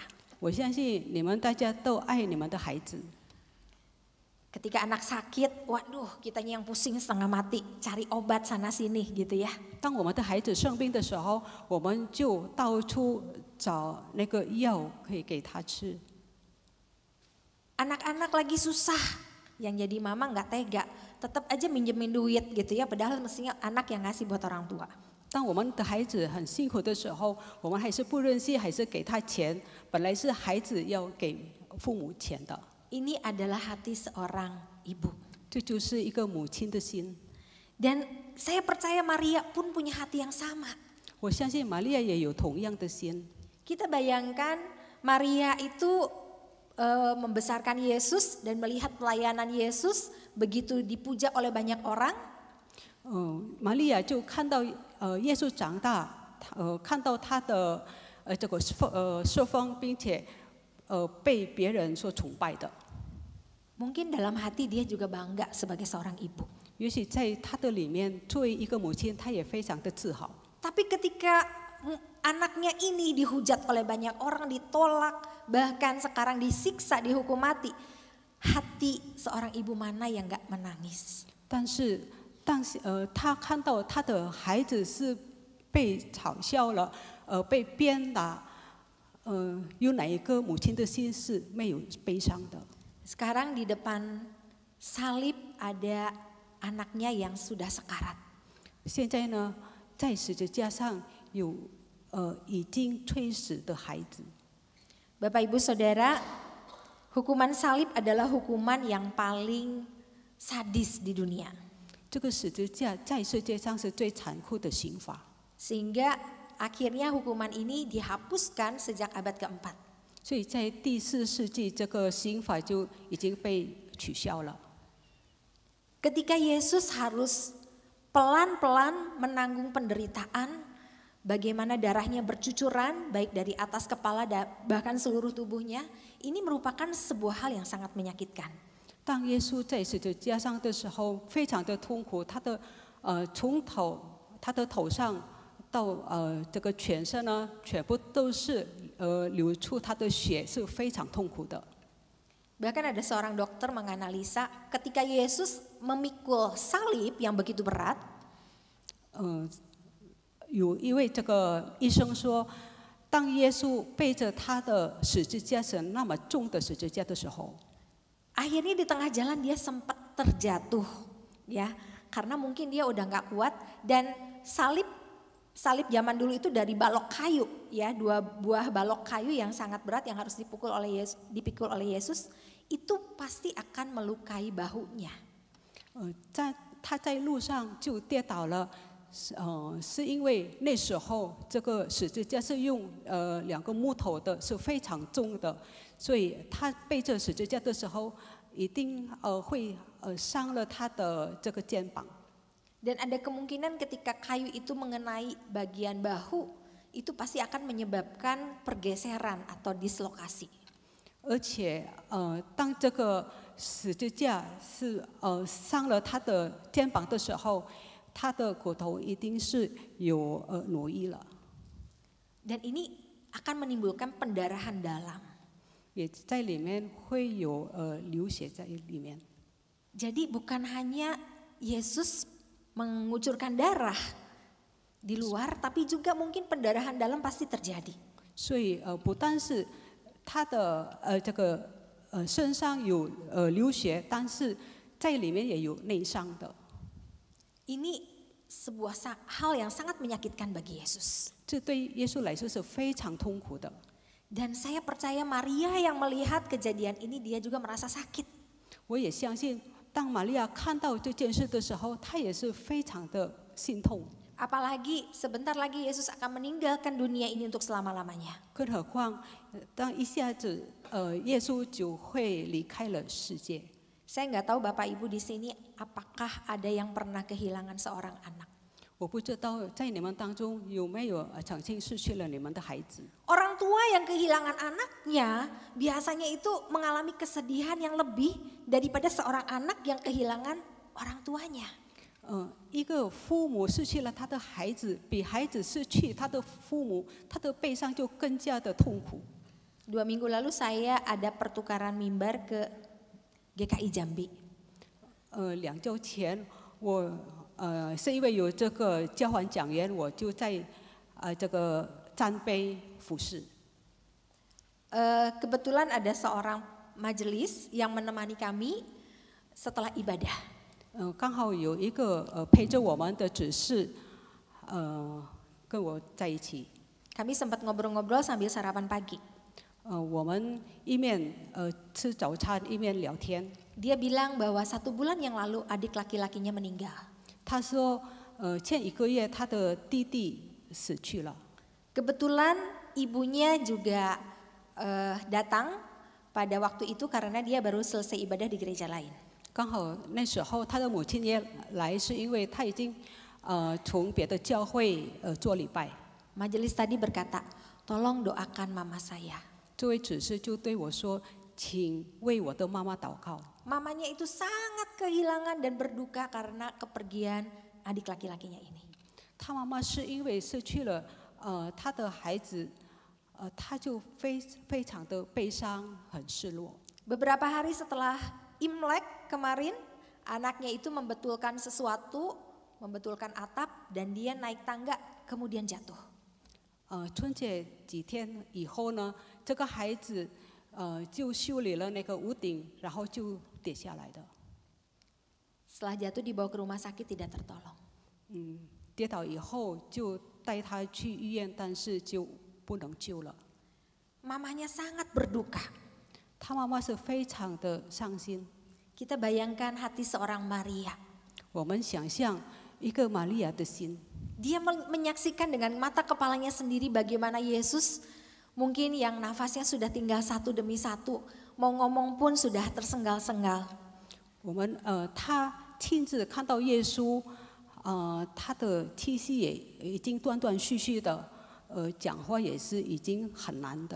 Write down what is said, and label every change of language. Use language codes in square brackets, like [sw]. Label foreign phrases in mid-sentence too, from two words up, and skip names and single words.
[zh] 我相信你们大家都爱你们的孩子。 [id] Ketika anak sakit, waduh kitanya yang pusing setengah mati, cari obat sana sini gitu ya. [zh] 当我们的孩子生病的时候，我们就到处找那个药可以给他吃。 [id] Anak-anak lagi susah, yang jadi mama nggak tega, tetap aja minjemin duit gitu ya, padahal mestinya anak yang ngasih buat orang tua. [zh] 当我们的孩子很辛苦的时候，我们还是不忍心，还是给他钱。本来是孩子要给父母钱的。 [id] Ini adalah hati seorang ibu. [zh] 这就是一个母亲的心。 [id] Dan saya percaya Maria pun punya hati yang sama. [zh] 我相信玛利亚也有同样的心。 [id] Kita bayangkan Maria itu membesarkan Yesus dan melihat pelayanan Yesus begitu dipuja oleh banyak orang. [zh] 玛利亚就看到耶稣长大，看到他的这个侍奉，并且被别人所崇拜的。 [id] Mungkin dalam hati dia juga bangga sebagai seorang ibu. [zh] 也许在他的里面，作为一个母亲，她也非常的自豪。 [id] Tapi ketika anaknya ini dihujat oleh banyak orang, ditolak, bahkan sekarang disiksa, dihukum mati, hati seorang ibu mana yang gak menangis? [zh] 但是，他看到他的孩子是被嘲笑了，被鞭打，有哪一个母亲的心是没有悲伤的？ [id] Sekarang di depan salib ada anaknya yang sudah sekarat. [zh] 现在呢，在十字架上有已经垂死的孩子。 [id] Bapak Ibu Saudara, hukuman salib adalah hukuman yang paling sadis di dunia. [zh] 这个十字架在世界上是最残酷的刑罚， [id] Sehingga akhirnya hukuman ini dihapuskan sejak abad keempat. [zh] 所以在第4世纪，这个刑罚就已经被取消了。 [id] Ketika Yesus harus pelan-pelan menanggung penderitaan, bagaimana darahnya bercucuran baik dari atas kepala bahkan seluruh tubuhnya, ini merupakan sebuah hal yang sangat menyakitkan. [zh] 当耶稣在十字架上的时候，非常的痛苦，从他的头上到这个全身呢，全部都是流出他的血，是非常痛苦的。 [id] Bahkan ada seorang dokter menganalisa ketika Yesus memikul salib yang begitu berat, [zh] 有一位这个医生说，当耶稣背着他的十字架是那么重的十字架的时候， [id] akhirnya di tengah jalan dia sempat terjatuh, ya, karena mungkin dia udah nggak kuat dan salib zaman dulu itu dari balok kayu, ya, 2 buah balok kayu yang sangat berat yang harus dipikul oleh Yesus, itu pasti akan melukai bahunya. [zh] 他在路上就跌倒了，是因为那时候这个十字架是用2个木头的，是非常重的，所以他背着十字架的时候，一定会伤了他的这个肩膀。 [id] Dan ada kemungkinan ketika kayu itu mengenai bagian bahu, itu pasti akan menyebabkan pergeseran atau dislokasi. [zh] 而且当这个十字架是伤了他的肩膀的时候，他的骨头一定是有挪移了。 [id] Dan ini akan menimbulkan pendarahan dalam. [zh] 也在里面会有流血在里面。 [id] Jadi bukan hanya Yesus mengucurkan darah di luar, tapi juga mungkin pendarahan dalam pasti terjadi. [zh] 所以不但是他的这个身上有流血，但是在里面也有内伤的。 [id] Ini sebuah hal yang sangat menyakitkan bagi Yesus. [zh] 这对耶稣来说是非常痛苦的。 [id] Dan saya percaya Maria yang melihat kejadian ini dia juga merasa sakit. [zh] 我也相信，当玛利亚看到这件事的时候，她也是非常的心痛。 [id] Apalagi sebentar lagi Yesus akan meninggalkan dunia ini untuk selama-lamanya. [zh] 更何况，当一下子耶稣就会离开了世界。 [id] Saya nggak tahu Bapak Ibu di sini apakah ada yang pernah kehilangan seorang anak. [zh] 我不知道在你们当中有没有曾经失去了你们的孩子。 [id] Orang tua yang kehilangan anaknya biasanya itu mengalami kesedihan yang lebih daripada seorang anak yang kehilangan orang tuanya. [zh] 一个父母失去了他的孩子，比孩子失去他的父母，他的悲伤就更加的痛苦。 [id] 2 minggu lalu saya ada pertukaran mimbar ke GKI Jambi. [zh] 2 周前，我是因为有这个交换讲员，我就在这个站碑服侍。 [id] Kebetulan ada seorang majelis yang menemani kami setelah ibadah. [zh] 刚好有一个陪着我们的执事，跟我在一起。 [id] Kami sempat ngobrol-ngobrol sambil sarapan pagi. [zh] 我们一面吃早餐，一面聊天。 [id] Dia bilang bahwa 1 bulan yang lalu adik laki-lakinya meninggal. [zh] 他说，前1个月他的弟弟死去了。 [id] Kebetulan ibunya juga datang pada waktu itu karena dia baru selesai ibadah di gereja lain. [zh] 刚好那时候他的母亲也来，是因为他已经从别的教会做礼拜。 [id] Majelis tadi berkata, tolong doakan mama saya. [zh] 这位执事就对我说：“请为我的妈妈祷告。” [id] Mamanya itu sangat kehilangan dan berduka karena kepergian adik laki-lakinya ini. [zh] 他妈妈是因为失去了他的孩子，他就非常的悲伤，很失落。 [id] Beberapa hari setelah Imlek kemarin, anaknya itu membetulkan sesuatu, membetulkan atap, dan dia naik tangga kemudian jatuh. [zh] 春节几天以后呢，这个孩子就修理了那个屋顶，然后就跌下来的。 [id] Setelah jatuh dibawa ke rumah sakit tidak tertolong. [zh] 跌倒以后就带他去医院，但是就不能救了。 [id] Mamanya sangat berduka. [zh] 他妈妈是非常的伤心。 [id] Kita bayangkan hati seorang Maria. [zh] 我们想象一个玛利亚的心， [id] Dia menyaksikan dengan mata kepalanya sendiri bagaimana Yesus mungkin yang nafasnya sudah tinggal satu demi satu, mau ngomong pun sudah tersengal-sengal. [zh] 他亲自看到耶稣，他的气息也已经断断续续的，讲话也是已经很难的。